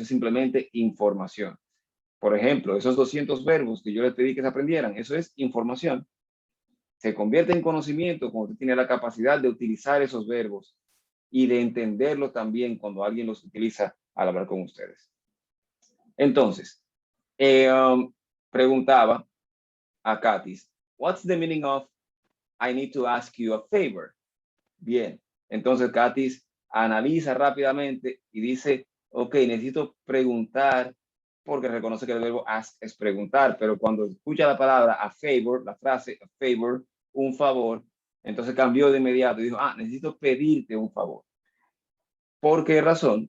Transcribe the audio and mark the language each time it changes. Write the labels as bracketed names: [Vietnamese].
[Spanish] Eso es simplemente información. Por ejemplo, esos 200 verbos que yo les pedí que se aprendieran, eso es información. Se convierte en conocimiento cuando usted tiene la capacidad de utilizar esos verbos y de entenderlo también cuando alguien los utiliza al hablar con ustedes. Entonces, preguntaba a Katis, [English] what's the meaning of I need to ask you a favor? [Spanish] Bien, entonces Katis analiza rápidamente y dice, ok, necesito preguntar, porque reconoce que el verbo ask es preguntar, pero cuando escucha la palabra a favor, la frase a favor, un favor, entonces cambió de inmediato y dijo, necesito pedirte un favor. ¿Por qué razón?